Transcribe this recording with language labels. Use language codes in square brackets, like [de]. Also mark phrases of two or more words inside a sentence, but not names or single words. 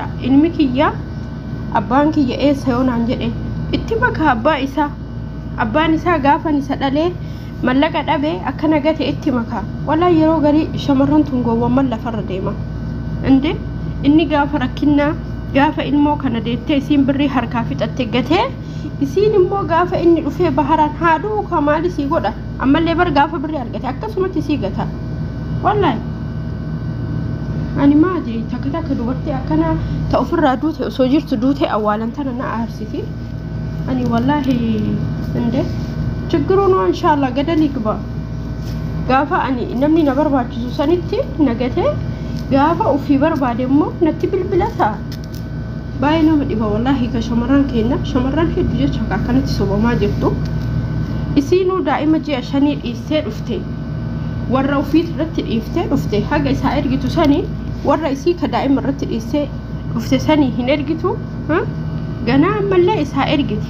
[om] Ilmi kiyya abbaan kiyya eessa yoo naan jedhe itti maka abbaan isaa gaafa isa dhalee mallaqa dhabe akkana gate itti maka wala yeroo garii shamarran tun gowwamman lafarra deema inde inni gaafa rakkinna gaafa ilmoo kana deettee isiin birrii harkaa fixatte gate isiin immoo gaafa inni dhufee baharaan haaduu kamaali sii godha ammallee bar gaafa birrii argate akkasumatti sii gata wallahi. Ani maji takata dubartii akkana ta'ufirraa duute osoo jirtu duute awwaalan tana na aarsiti. Ani wallahi inde [am] ችግሩን ነው [ar] إن شاء الله [am] ገደል ይግባ. [om] ጋፋ ani namni na barbaachisu sanitti nagate gaafa ufii barbaade immoo natti bilbila ta'a. Baay'ee nama dhiba wallaahi ka shamarran keenya shamarran hedduu jecha akkanatti sobamaa jirtu. Isiinuu daa'ima ji'a 5 dhiistee dhufte warra ufii irratti dhiiftee dhufte haga isaa ergitu sanii warra isii ka daa'ima irratti dhiistee dhufte sanii hin ergitu ganaa ammallee isaa ergiti.